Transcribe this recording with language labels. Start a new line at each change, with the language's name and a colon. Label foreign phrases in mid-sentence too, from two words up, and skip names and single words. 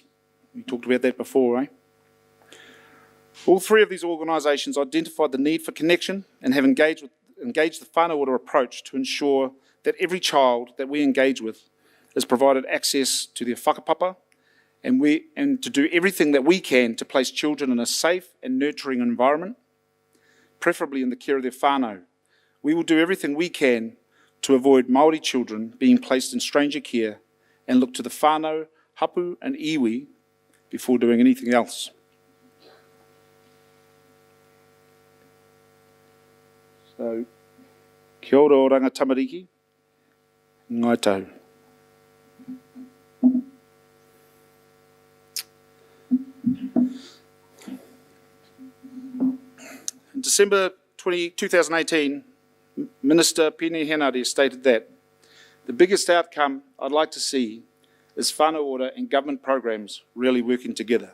English: We talked about that before, eh? All three of these organisations identified the need for connection and have engaged the Whanau Ora approach to ensure that every child that we engage with is provided access to their whakapapa and to do everything that we can to place children in a safe and nurturing environment, preferably in the care of their whānau. We will do everything we can to avoid Maori children being placed in stranger care and look to the whānau, hapu and iwi before doing anything else. So,
Māori: kia ora oranga tamariki, ngai tau.
English: In December 2018, Minister Pene Henare stated that the biggest outcome I'd like to see is Whanau Ora and government programs really working together.